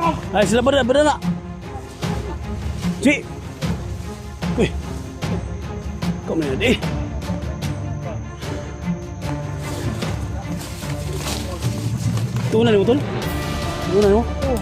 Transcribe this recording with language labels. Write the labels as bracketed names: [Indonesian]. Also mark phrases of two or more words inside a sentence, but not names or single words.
[Malay] Ay, sila beda na. Si. Uy. Kau mana ni? Tunggu na mo tol. Tunggu na mo.